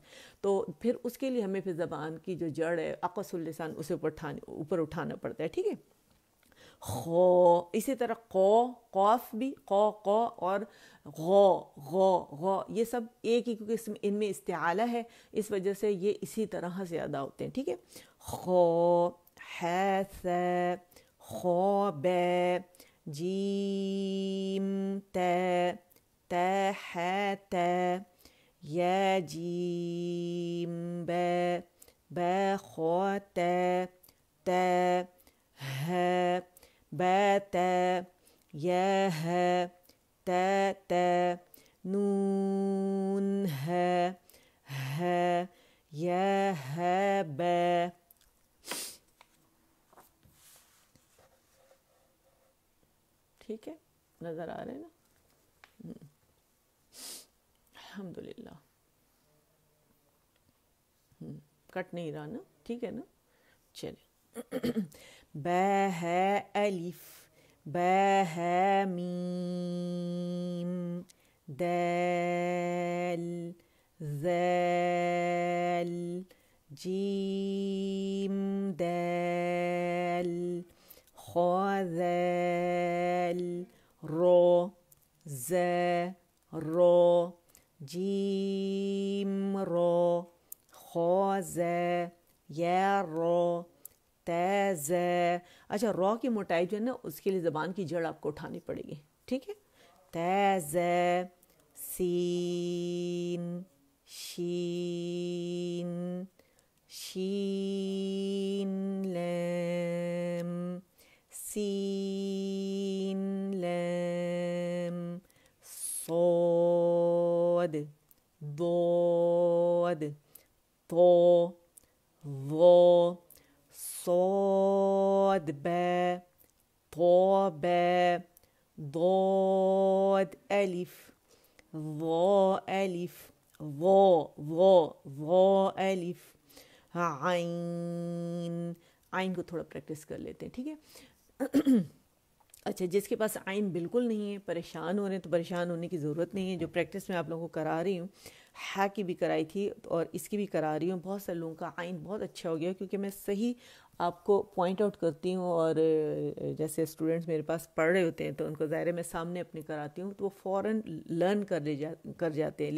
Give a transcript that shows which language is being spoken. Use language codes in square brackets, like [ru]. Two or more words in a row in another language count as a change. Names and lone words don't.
[ur] تو پھر اس کے لیے ہمیں پھر زبان کی جو جڑ ہے اقص اللسان اسے اوپر اٹھانا پڑتا ہے. ٹھیک ہے, خو. اسی طرح قو, قوف بھی, قو, قو, اور غو, غو, غو, یہ سب ایک ہی, کیونکہ ان میں استعالہ ہے, اس وجہ سے یہ اسی طرح سے ادا ہوتے ہیں. ٹھیک ہے, [ar] خو, حیث, خو بے, جیم تے, تا حا تا, یا جیم بے, با خو تا, تا ہ, با تا, یا ہ, تا تا, نون ہ, ہ, یا ہ با. [ur] ٹھیک ہے, نظر آ رہے ہیں نا, الحمدللہ. کٹ نہیں رہا نا, ٹھیک ہے نا. [ar] چلیں, با ہے الف, با ہے میم, دال, ذال, جیم دال, خو ذال, رو, ز, رو, جیم رو, خو ز, یا رو, تا ز. [ur] اچھا, رو کی موٹائی جو ہے نا اس کے لیے زبان کی جڑ آپ کو اٹھانی پڑے گی. ٹھیک ہے, [ar] تا ز, سین, شین, شین لام, سین لام, صاد, ضاد, ضا ظا صاد با طا با ضاد ألف ظا ألف ظا ظا ظا ألف عین. [ur] آئین کو تھوڑا پریکٹس کر لیتے ہیں, ٹھیک ہے. اچھا, جس کے پاس آئین بالکل نہیں ہے, پریشان ہو رہے ہیں, تو پریشان ہونے کی ضرورت نہیں ہے. جو پریکٹس میں آپ لوگوں کو کرا رہی ہوں, ہا کی بھی کرائی تھی اور اس کی بھی کرا رہی ہوں. بہت سارے لوگوں کا آئین بہت اچھا ہو گیا کیونکہ میں صحیح آپ کو [en] point out [ur] کرتی ہوں, اور جیسے اسٹوڈنٹس میرے پاس پڑھ رہے ہوتے ہیں تو ان کو ظاہر ہے میں سامنے اپنے کراتی ہوں تو وہ فوراً لرن کر جاتے ہیں.